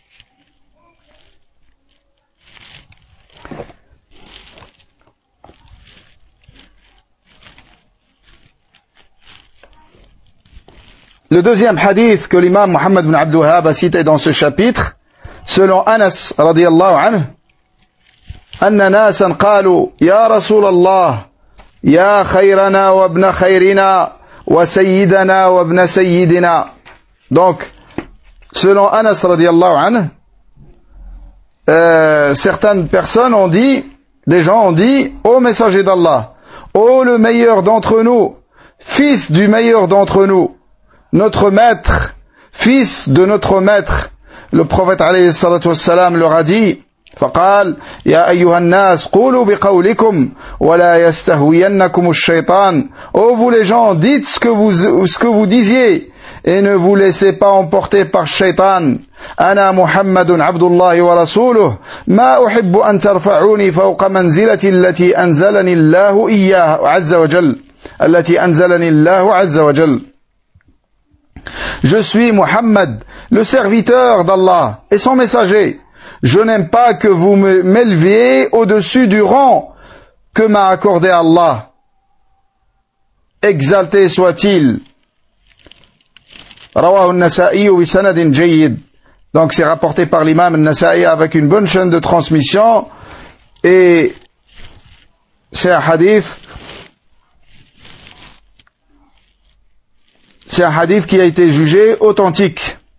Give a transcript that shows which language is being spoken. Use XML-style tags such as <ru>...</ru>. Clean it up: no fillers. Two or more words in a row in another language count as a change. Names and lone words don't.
<fr>Le deuxième hadith que l'imam Muhammad ibn Abdul Wahhab a cité dans ce chapitre, selon Anas</fr> <ar>رضي الله عنه, أن ناسا قالوا يا رسول الله يا خيرنا وابن خيرنا وسيدنا وابن سيدنا.</ar> <fr>Donc, selon Anas</fr> <ar>رضي الله عنه,</ar> <fr>certaines personnes ont dit, des gens ont dit, ô messager d'Allah, ô le meilleur d'entre nous, fils du meilleur d'entre nous, notre maître, fils de notre maître. Le prophète</fr> <ar>عليه الصلاة والسلام</ar> <fr>leur a dit,</fr> <ar>فقال يا أيها الناس قولوا بقولكم ولا يستهوينكم الشيطان.</ar> <fr>Ô vous les gens, dites ce que vous disiez et ne vous laissez pas emporter par Shaitan.</fr> <ar>أنا محمد عبد الله ورسوله ما أحب أن ترفعوني فوق منزلتي التي أنزلني الله إياه عز وجل التي أنزلني الله عز وجل.</ar> <fr>Je suis Muhammad, le serviteur d'Allah et son messager. Je n'aime pas que vous m'éleviez au-dessus du rang que m'a accordé Allah. Exalté soit-il.</fr> <ar>رواه النسائي بسند جيد.</ar> <fr>Donc c'est rapporté par l'imam an-Nasa'i avec une bonne chaîne de transmission et c'est un hadith. C'est un hadith qui a été jugé authentique.</fr>